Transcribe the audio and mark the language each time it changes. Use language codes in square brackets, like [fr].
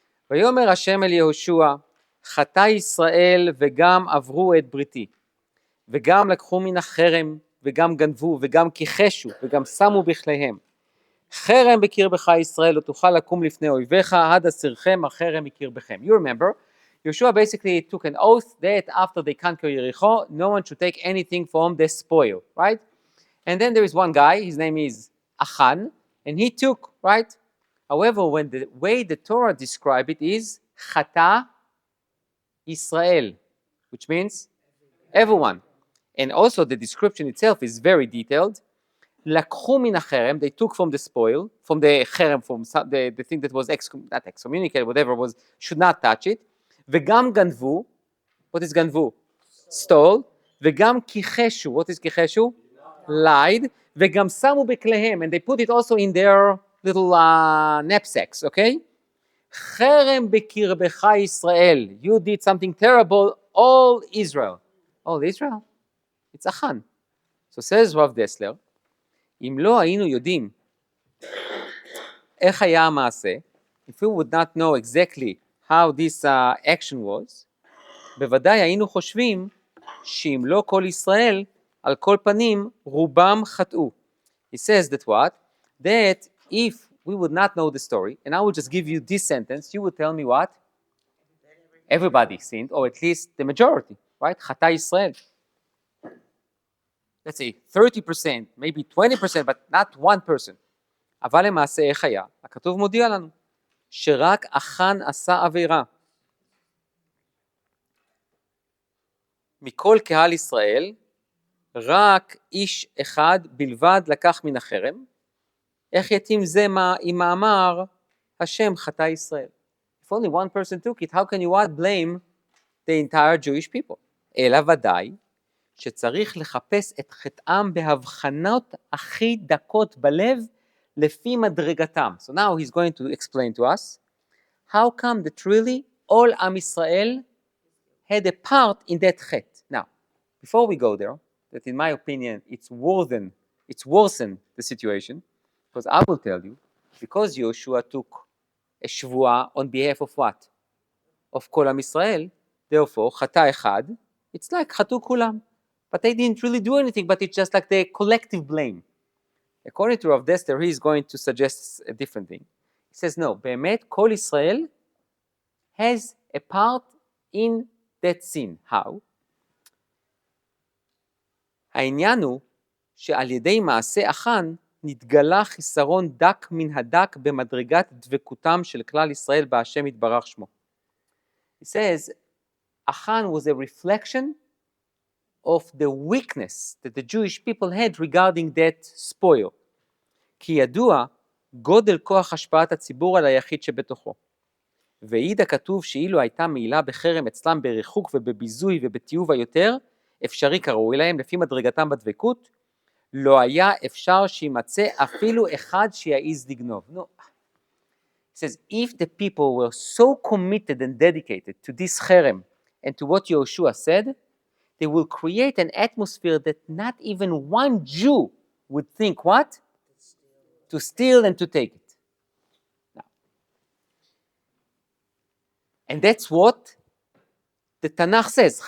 [he] ויאמר השם אל יהושע, חטא ישראל וגם עברו את בריתי, וגם לקחו מן החרם, וגם גנבו, וגם כיחשו, וגם שמו בכליהם. חרם בקרבך ישראל, לא תוכל לקום לפני אויביך, עד אסירכם החרם מקרבכם. [en] You remember, Yeshua basically took an oath that after they conquer Jericho, no one should take anything from the spoil, right? And then there is one guy, his name is Achan, and he took, right? However, when the way the Torah describes it is [he] Chata Israel, [en] which means everyone. And also the description itself is very detailed. [he] Lakhu min hacherem, [en] they took from the spoil, from the cherem, from the thing that was not excommunicated, whatever was, should not touch it. [he] Vegam ganvu, [en] what is ganvu? Stole. [he] Vegam kicheshu, [en] what is kicheshu? Lied. [he] Vegam samu beklehem, [en] and they put it also in their little knapsacks, okay? [he] Cherem bekirbecha Israel, [en] you did something terrible, all Israel. All Israel? It's Achan. So says Rav Dessler, [he] אם לא היינו יודעים איך היה המעשה, [en] if we would not know exactly how this action was, [he] בוודאי היינו חושבים שאם לא כל ישראל, על כל פנים רובם חטאו. [en] He says that what? That if we would not know the story, and I would just give you this sentence, you would tell me what? Everybody sinned, or at least the majority, right? [he] חטא ישראל. [en] Let's say 30%, maybe 20%, but not one person. [he] אבל למעשה איך היה? הכתוב מודיע לנו, שרק אחן עשה עבירה. מכל קהל ישראל, רק איש אחד בלבד לקח מן החרם. איך יתאים זה עם מאמר השם חטא ישראל? [en] If only one person took it, how can you blame the entire Jewish people? [he] אלא ודאי, שצריך לחפש את חטאם בהבחנות הכי דקות בלב לפי מדרגתם. [en] So now he's going to explain to us how come that really all Am Israel had a part in that chet. Now, before we go there, that in my opinion it's worsened the situation, because I will tell you, because Yoshua took a shvuah on behalf of what? Of Kol Am Israel, therefore, [he] chata echad, [en] it's like [he] chatu kulam. [en] But they didn't really do anything, but it's just like the collective blame. According to Rav Dessler, he is going to suggest a different thing. He says, no, [he] באמת, [en] Kol Israel has a part in that sin. How? [he] העניין הוא שעל ידי מעשה אחן נתגלה חיסרון דק מן הדק במדרגת דבקותם של כלל ישראל בהשם יתברך שמו. [en] He says, Achan was a reflection of the weakness that the Jewish people had regarding that spoil. [he] כי ידוע גודל כוח השפעת הציבור על היחיד שבתוכו. והעיד הכתוב שאילו הייתה מעילה בחרם אצלם בריחוק ובביזוי ובתיעוב היותר, אפשרי כראוי להם לפי מדרגתם בדבקות, לא היה אפשר שימצא אפילו אחד שיעז לגנוב. [en] No. It says, if the people were so committed and dedicated to this חרם and to what Yehoshua said, they will create an atmosphere that not even one Jew would think what? To steal and to take it. Now, and that's what the Tanakh says.